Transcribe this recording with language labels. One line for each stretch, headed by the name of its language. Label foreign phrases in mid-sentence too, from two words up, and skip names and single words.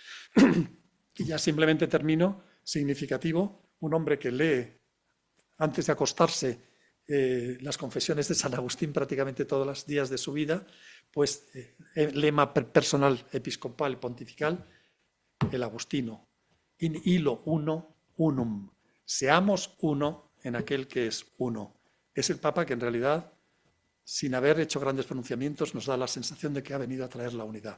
Spanish: Y ya simplemente termino, significativo, un hombre que lee antes de acostarse las confesiones de San Agustín prácticamente todos los días de su vida, pues lema personal episcopal y pontifical, el agustino,
Latin: in illo uno unum,
Spanish: seamos uno en aquel que es uno. Es el Papa que en realidad, sin haber hecho grandes pronunciamientos, nos da la sensación de que ha venido a traer la unidad.